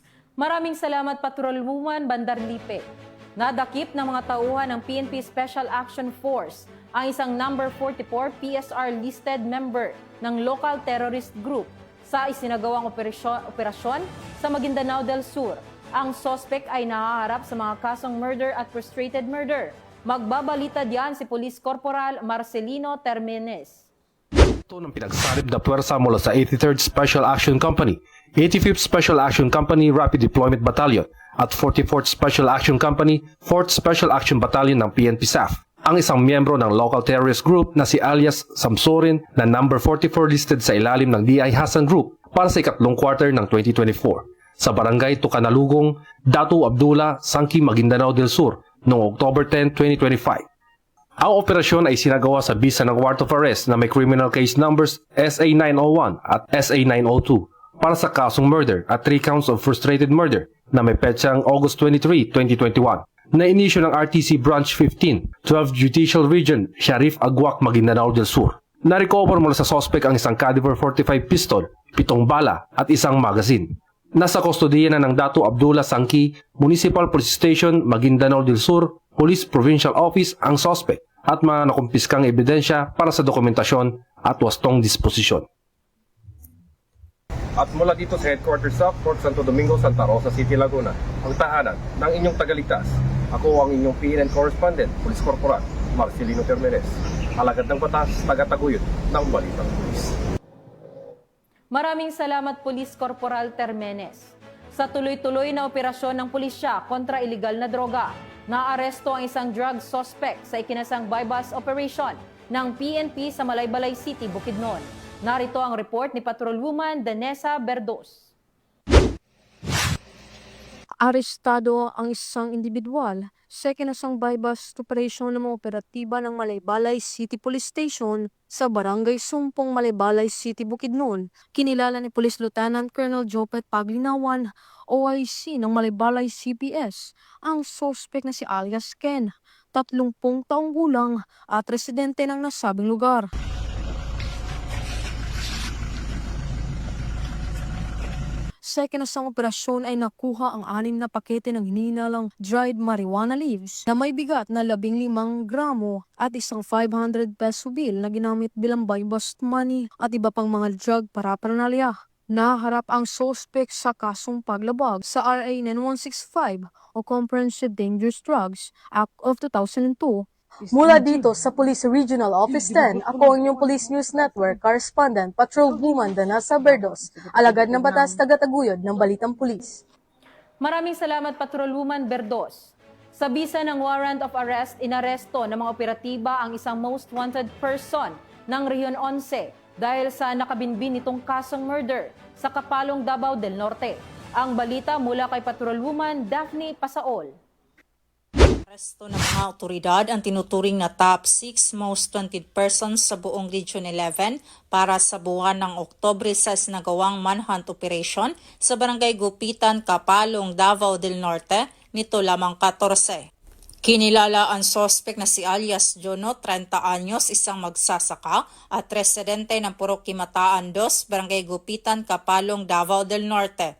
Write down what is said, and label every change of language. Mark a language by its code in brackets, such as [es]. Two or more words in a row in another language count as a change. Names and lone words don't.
[tl] Maraming salamat Patrolwoman Bandarlipe. Nadakip ng mga tauhan ng PNP Special Action Force ang isang number 44 PSR [en] listed member [tl] ng [en] local terrorist group [tl] sa isinagawang operasyon sa Maguindanao del Sur. Ang suspect ay nahaharap sa mga kasong murder at [en] frustrated murder. [tl] Magbabalita diyan si Police Corporal Marcelino Termenes. Ito ng pinagsalib na puwersa mula sa 83rd Special Action Company, 85th Special Action Company Rapid Deployment Battalion at 44th Special Action Company 4th Special Action Battalion ng PNP SAF. Ang isang miyembro ng [en] local terrorist group [tl] na si alias Samsorin na number 44 listed sa ilalim ng DI Hassan Group para sa ikatlong quarter ng 2024 sa Barangay Tucanalugong, Datu Abdullah, Sangki, Maguindanao del Sur noong October 10, 2025. Ang operasyon ay sinagawa sa bisa ng [en] warrant of arrest [tl] na may [en] criminal case numbers [tl] SA-901 at SA-902 para sa kasong murder at [en] 3 counts of frustrated murder [tl] na may petsang August 23, 2021 na inisyo ng RTC Branch 15, 12 Judicial Region, Sharif Aguac, Maguindanao del Sur. Na-recover mula sa suspect ang isang caliber 45 pistol, 7 bala at isang magazine. Nasa kustodiya na ng Datu Abdullah Sangki Municipal Police Station, Maguindanao del Sur, Police Provincial Office ang suspect at mga nakumpiskang ebidensya para sa dokumentasyon at wastong disposisyon. At mula dito sa headquarters sa Fort Santo Domingo, Santa Rosa City, Laguna, ang tahanan ng inyong tagaligtas. Ako ang inyong PNN Correspondent, Police Corporal Marcelino Termenes, alagad ng batas, tagataguyod ng Balitang Pulis. Maraming salamat Police Corporal Termenes. Sa tuloy-tuloy na operasyon ng pulisya kontra iligal na droga, naaresto ang isang [en] drug suspect [tl] sa ikinasang [en] bypass operation [tl] ng PNP sa Malaybalay City, Bukidnon. Narito ang report ni Patrolwoman Danessa Berdos. Arestado ang isang individual sa ikinasang [en] bypass operation [tl] ng mga operatiba ng Malaybalay City Police Station sa Barangay Sumpong, Malaybalay City, Bukidnon. Kinilala ni Police Lieutenant Colonel Jopet Paglinawan, OIC ng Malaybalay CPS, ang suspect na si alias Ken, 30 taong gulang at residente ng nasabing lugar. Sa ikinasang operasyon ay nakuha ang 6 na pakete ng hinihinalang [en] dried marijuana leaves [tl] na may bigat na 15 gramo at isang [en] 500 peso bill [tl] na ginamit bilang [en] buy-bust money [tl] at iba pang mga [en] drug paraphernalia. [tl] Naharap ang suspect sa kasong paglabag sa RA 9165 o Comprehensive Dangerous Drugs Act of 2002. Mula dito sa Police Regional Office 10, ako ang inyong Police News Network Correspondent, Patrolwoman Danessa Berdos, alagad ng batas, tagataguyod ng Balitang Pulis. Maraming salamat Patrolwoman Berdos. Sa bisa ng [en] warrant of arrest, [tl] inaresto ng mga operatiba ang isang [en] most wanted person [tl] ng Region 11 dahil sa nakabinbin nitong kasong murder sa Kapalong, Davao del Norte. Ang balita mula kay Patrolwoman Daphne Pasaol. Aresto ng mga otoridad ang tinuturing na [en] top 6 most wanted persons [tl] sa buong Region 11 para sa buwan ng Oktubre sa sinagawang [en] manhunt operation [tl] sa Barangay Gupitan, Kapalong, Davao del Norte nito lamang 14. Kinilala ang suspect na si alias Jono, 30 anyos, isang magsasaka at residente ng Purok Kimataan 2, Barangay Gupitan, Kapalong, Davao del Norte.